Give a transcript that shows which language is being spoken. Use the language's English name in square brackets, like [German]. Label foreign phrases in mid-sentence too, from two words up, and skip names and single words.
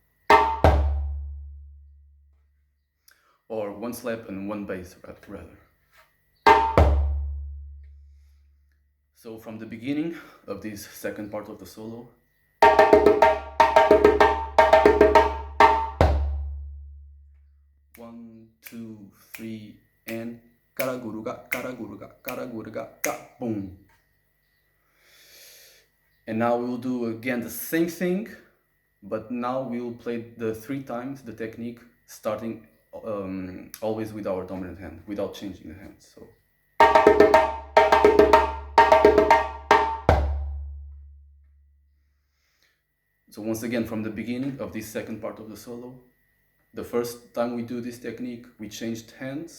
[English] Or 1 slap and 1 bass, rather. So from the beginning of this second part of the solo, one, two, three, and karaguruga, karaguruga, karaguruga, ka, boom. And now we will do again the same thing, but now we will play the 3 times the technique, starting always with our dominant hand, without changing the hand. So once again, from the beginning of this second part of the solo, the first time we do this technique, we changed hands.